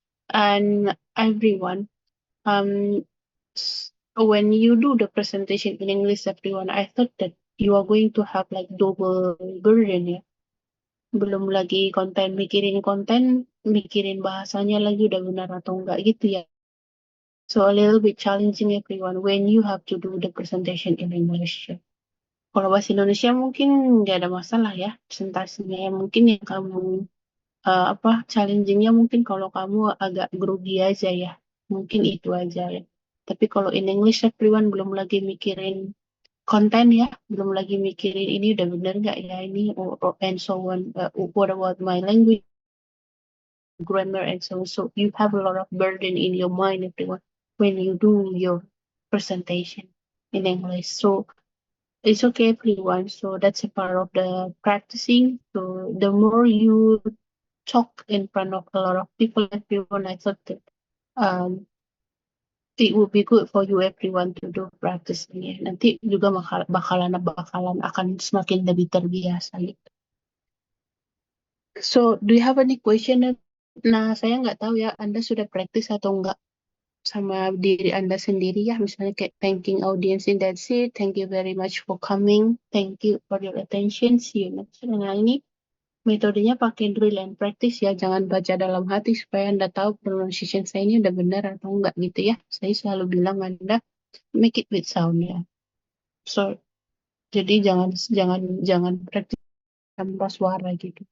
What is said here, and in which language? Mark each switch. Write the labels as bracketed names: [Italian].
[English] And everyone, when you do the presentation in English, everyone, I thought that you are going to have like double burden ya. [Indonesian] Belum lagi mikirin konten, mikirin bahasanya lagi udah benar atau enggak gitu ya. [English] So a little bit challenging everyone when you have to do the presentation in English. [Indonesian] Kalau bahasa Indonesia mungkin nggak ada masalah ya presentasinya ya. Mungkin yang kamu challengingnya mungkin kalau kamu agak grogi aja ya. Mungkin itu aja ya. Tapi kalau [English] in English everyone [Indonesian] belum lagi mikirin konten ya, belum lagi mikirin ini udah bener nggak ya ini [English] and so on. What about my language, grammar and so on. So you have a lot of burden in your mind everyone when you do your presentation in English. So it's okay everyone. So that's a part of the practicing. So the more you talk in front of a lot of people, everyone, I thought that it would be good for you everyone to do practicing ya. [Indonesian] Nanti juga bakalan akan semakin lebih terbiasa gitu. [English] So, do you have any question? [Indonesian] Nah, saya nggak tahu ya, Anda sudah praktis atau enggak sama diri Anda sendiri ya. Misalnya kayak [English] thanking audience in that's it. Thank you very much for coming. Thank you for your attention. See you next time. [Indonesian] Nah, ini metodenya pakai [English] drill and practice ya. [Indonesian] Jangan baca dalam hati supaya Anda tahu pronunciation saya ini udah benar atau enggak gitu ya. Saya selalu bilang Anda [English] make it with sound [Indonesian] ya. So, jadi jangan praktis tanpa suara gitu.